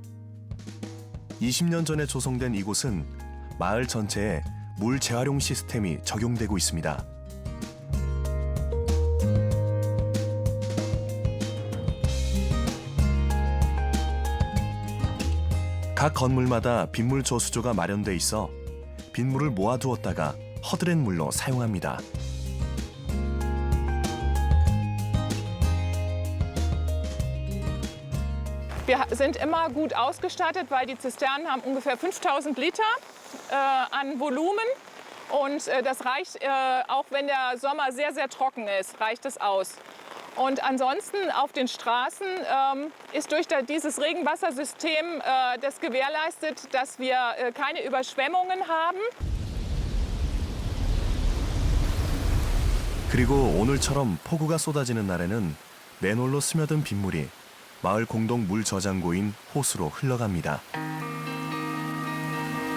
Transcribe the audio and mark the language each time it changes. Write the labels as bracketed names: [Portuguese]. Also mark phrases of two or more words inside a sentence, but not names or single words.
[Korean] 20년 전에 조성된 이곳은 마을 전체에 물 재활용 시스템이 적용되고 있습니다. 각 건물마다 빗물 저수조가 마련돼 있어 빗물을 모아두었다가 허드렛 물로 사용합니다. [German] Wir sind immer gut ausgestattet, weil die Zisternen haben ungefähr 5000 Liter an Volumen. Und das reicht, auch wenn der Sommer sehr, sehr trocken ist, reicht es aus. Und ansonsten auf den Straßen ist durch dieses Regenwassersystem das gewährleistet, dass wir keine Überschwemmungen haben. [Korean] 그리고 오늘처럼 폭우가 쏟아지는 날에는 맨홀로 스며든 빗물이 마을 공동 물 저장고인 호수로 흘러갑니다.